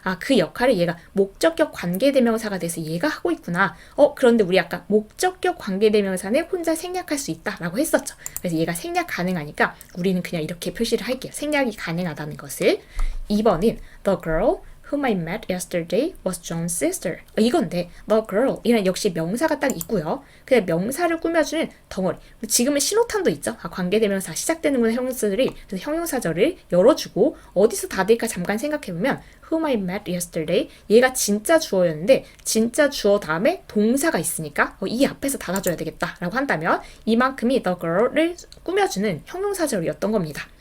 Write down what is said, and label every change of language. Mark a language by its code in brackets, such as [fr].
[ko] 그 역할을 얘가 목적격 관계대명사가 돼서 얘가 하고 있구나. 그런데 우리 아까 목적격 관계대명사는 혼자 생략할 수 있다라고 했었죠. 그래서 얘가 생략 가능하니까 우리는 그냥 이렇게 표시를 할게요. 생략이 가능하다는 것을. [en] 2번은 the girl whom I met yesterday was John's sister. [ko] 이건데 [en] the girl [ko] 이란 역시 명사가 딱 있고요. 근데 명사를 꾸며주는 덩어리. 지금은 신호탄도 있죠. 관계대명사 시작되는구나 형용사들이. 그래서 형용사절을 열어주고 어디서 닫을까 잠깐 생각해보면 [en] whom I met yesterday [ko] 얘가 진짜 주어였는데 진짜 주어 다음에 동사가 있으니까 이 앞에서 닫아줘야 되겠다라고 한다면 이만큼이 [en] the girl [ko] 을 꾸며주는 형용사절이었던 겁니다.